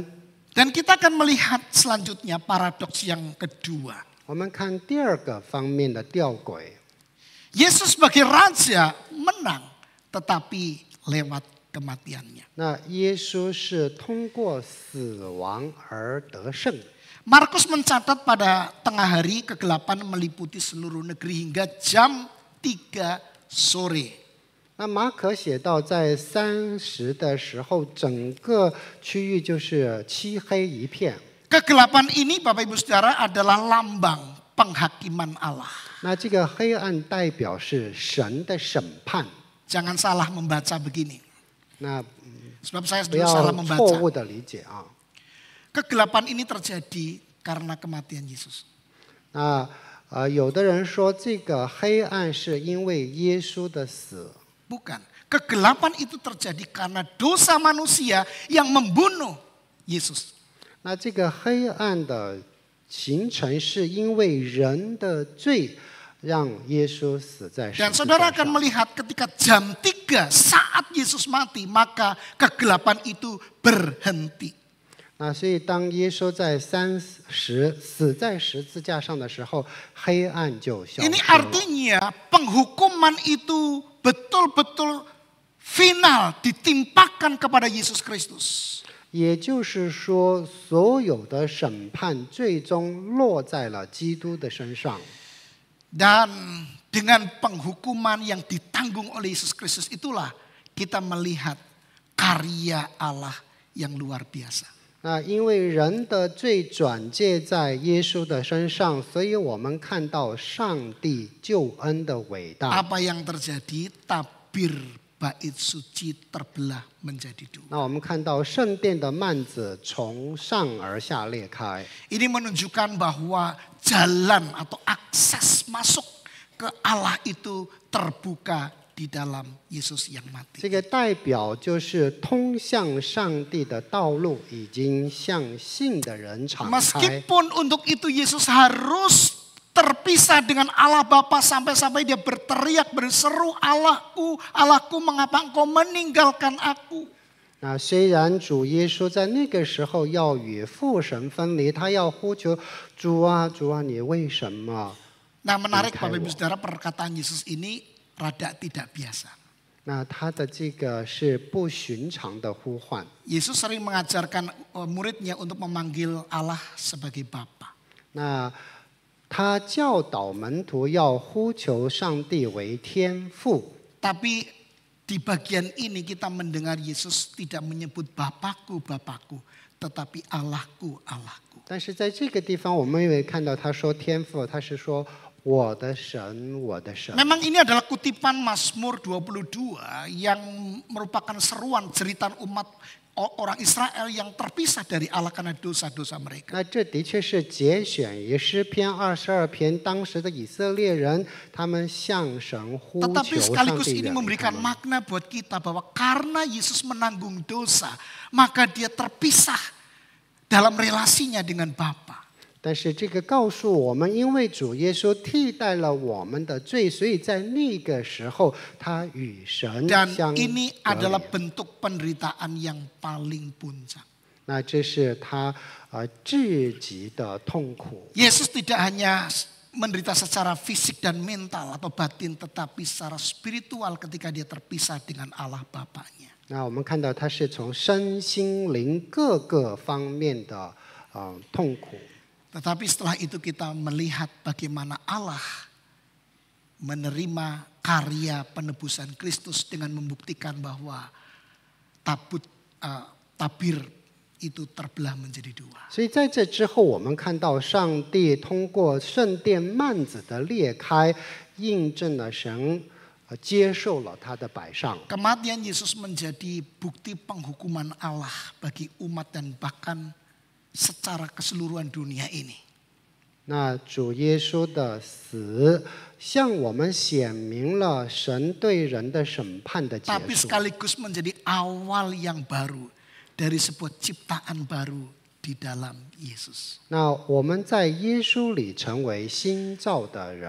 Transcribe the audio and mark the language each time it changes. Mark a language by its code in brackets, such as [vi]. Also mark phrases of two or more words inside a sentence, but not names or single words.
[id] Dan kita akan melihat selanjutnya paradoks yang kedua. [zh] 我们看第二个方面的吊诡， [id] Yesus sebagai raja menang, tetapi lewat kematiannya. [zh] 那耶稣是通过死亡而得胜。 [id] Markus mencatat pada tengah hari kegelapan meliputi seluruh negeri hingga jam 3 sore. [zh] 那马可写到，在30的时候，整个区域就是漆黑一片。 [id] Kegelapan ini Bapak Ibu Saudara adalah lambang penghakiman Allah. [zh] 那这个黑暗代表是神的审判。 [id] Jangan salah membaca begini. [zh] 那 [id] Sebab saya [zh] 不 [id] dulu [zh] 要 [id] salah [zh] 错 [id] membaca. [zh] 误的理解啊。 [id] Kegelapan ini terjadi karena kematian Yesus. [zh] 那有的人说，这个黑暗是因为耶稣的死。 [id] Bukan. Kegelapan itu terjadi karena dosa manusia yang membunuh Yesus. [zh] 那这个黑暗的形成是因为人的罪，让耶稣死在十 [id] Dan [zh] 字 [id] saudara [zh] 架 [id] akan [zh] 上。 [id] melihat ketika jam 3 saat Yesus mati, maka kegelapan itu berhenti. [zh] 那所以当耶稣在30死在十字架上的时候，黑暗就消失 [id] Ini [zh] 了。 [id] artinya penghukuman itu betul-betul final ditimpakan kepada Yesus Kristus. [zh] 也就是说，所有的审判最终落在了基督的身上。 [id] Dan dengan penghukuman yang ditanggung oleh Yesus Kristus itulah kita melihat karya Allah yang luar biasa. [zh] 那因为人的罪转借在耶稣的身上，所以我们看到上帝救恩的伟大。 [id] Apa yang terjadi? Tabir bait suci terbelah menjadi dua. [zh] 那我们看到圣殿的幔子从上而下裂开， [id] Ini menunjukkan bahwa jalan atau akses masuk ke Allah itu terbuka di dalam Yesus yang mati. [zh] 这个代表就是通向上帝的道路已经向信的人敞开。 [id] Meskipun untuk itu Yesus harus terpisah dengan Allah Bapa sampai-sampai dia berteriak berseru, Allahku, Allahku, mengapa engkau meninggalkan aku? [zh] 那虽然主耶稣在那个时候要与父神分离，他要呼求主啊，主啊，你为什么？ [id] Nah, menarik Bapak Ibu Saudara, perkataan Yesus ini rada tidak biasa. [zh] 那他的这个是不寻常的呼唤。 [id] Yesus sering mengajarkan muridnya untuk memanggil Allah sebagai Bapa. [zh] 那他教导门徒要呼求上帝为天父。 [id] Tapi di bagian ini kita mendengar Yesus tidak menyebut Bapakku, Bapakku, tetapi Allahku, Allahku. [zh] 但是在这个地方，我们也看到他说天父，他是说我的神，我的神。 [id] Memang ini adalah kutipan Mazmur 22 yang merupakan seruan jeritan umat orang Israel yang terpisah dari Allah karena dosa-dosa mereka. [zh] 那这的确是节选于诗篇22篇，当时的以色列人，他们向神呼 [id] Tetapi [zh] 求上 [id] sekaligus [zh] 帝 [id] ini [zh] 远离他 [id] memberikan [zh] 们。 [id] makna buat kita bahwa karena Yesus menanggung dosa, maka dia terpisah dalam relasinya dengan Bapa. [zh] 但是这个告诉我们，因为主耶稣替代了我们的罪，所以在那个时候，他与神 [id] Dan [zh] 相 [id] ini [zh] 隔 [id] adalah [zh] 离。 [id] bentuk penderitaan yang paling puncak. [zh] 那这是他至极的痛苦。 [id] Yesus tidak hanya menderita secara fisik dan mental atau batin, tetapi secara spiritual ketika dia terpisah dengan Allah Bapaknya. [zh] 那我们看到他是从身心灵各个方面的痛苦。 [id] Tetapi setelah itu kita melihat bagaimana Allah menerima karya penebusan Kristus dengan membuktikan bahwa tabir itu terbelah menjadi dua. [zh] 所以在这之后，我们看到上帝通过圣殿幔子的裂开，印证了神接受了他的摆上。 [id] Kematian Yesus menjadi bukti penghukuman Allah bagi umat dan bahkan secara keseluruhan dunia ini. [zh] 那主耶稣的死，向我们显明了神对人的审判的结 [id] Tapi [zh] 束。 [id] sekaligus menjadi awal yang baru dari sebuah ciptaan baru di dalam Yesus. [zh] 那我们在耶稣里成为新造的人，